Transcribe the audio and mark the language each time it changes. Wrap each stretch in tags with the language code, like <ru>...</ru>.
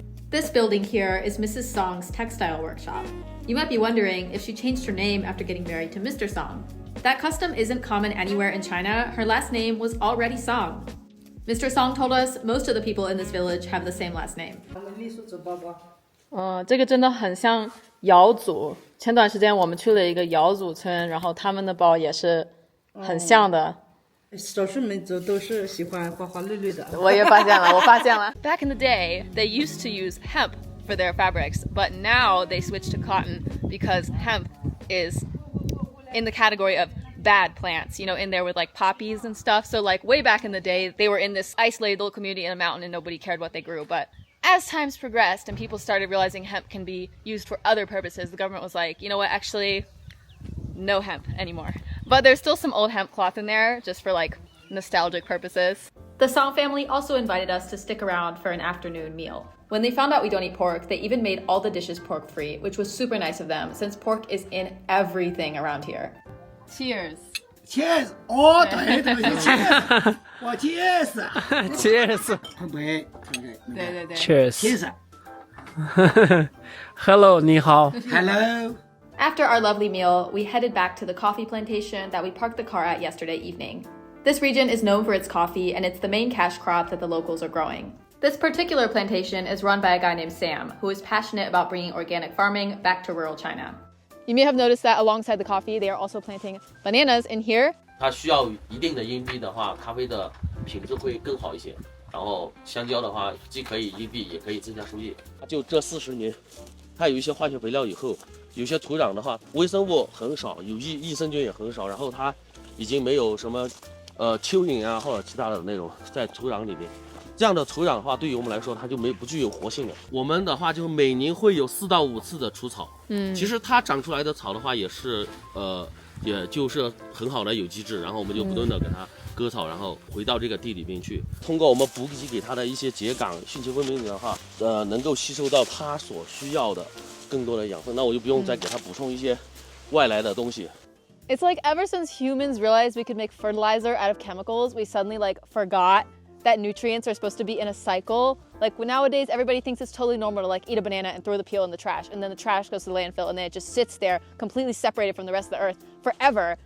<en>This building here is Mrs. Song's textile workshop. You might be wondering if she changed her name after getting married to Mr. Song. That custom isn't common anywhere in China. Her last name was already Song. Mr. Song told us most of the people in this village have the same last name.</en> <zh>这个真的很像瑶族。前段时间我们去了一个瑶族村，然后他们的包也是很像的。少数民族都是喜欢花花绿绿的。我也发现了，我发现了。</zh> <en>Back in the day, they used to use hemp for their fabrics, but now they switched to cotton because hemp is in the category of bad plants, you know, in there with like poppies and stuff. So like way back in the day, they were in this isolated little community in a mountain and nobody cared what they grew. But as times progressed and people started realizing hemp can be used for other purposes, the government was like, you know what, actually, no hemp anymore. But there's still some old hemp cloth in there just for like nostalgic purposes. The Song family also invited us to stick around for an afternoon meal. When they found out we don't eat pork, they even made all the dishes pork-free, which was super nice of them since pork is in everything around here. Cheers. Cheers！</en> <zh>哦，对对对，</zh> <en>Cheers！哇，Cheers！ Cheers.</en> <zh>碰杯，对对对。</zh> <en>Cheers. Cheers！ Hello,</en> <zh>你好。</zh> <en>Hello！ After our lovely meal, we headed back to the coffee plantation that we parked the car at yesterday evening. This region is known for its coffee, and it's the main cash crop that the locals are growing. This particular plantation is run by a guy named Sam, who is passionate about bringing organic farming back to rural China. You may have noticed that alongside the coffee, they are also planting bananas in here.</en> <zh>它需要一定的荫蔽的话，咖啡的品质会更好一些。然后香蕉的话，既可以荫蔽，也可以增加收益。就这40年，它有一些化学肥料以后，有些土壤的话，微生物很少，有益生菌也很少，然后它已经没有什么蚯蚓啊或者其他的那种在土壤里面。这样的土壤的话，对于我们来说，它就不具有活性了。我们的话就每年会有4到5次的除草。其实它长出来的草的话，也是也就是很好的有机质，然后我们就不断的给它割草，然后回到这个地里面去。通过我们补给给它的一些秸秆、蕈秆分明的话，能够吸收到它所需要的更多的养分，那我就不用再给它补充一些外来的东西。</zh> <en>It's like ever since humans realized we could make fertilizer out of chemicals, we suddenly like forgot that nutrients are supposed to be in a cycle. Like nowadays, everybody thinks it's totally normal to like eat a banana and throw the peel in the trash, and then the trash goes to the landfill, and then it just sits there completely separated from the rest of the earth forever.</en>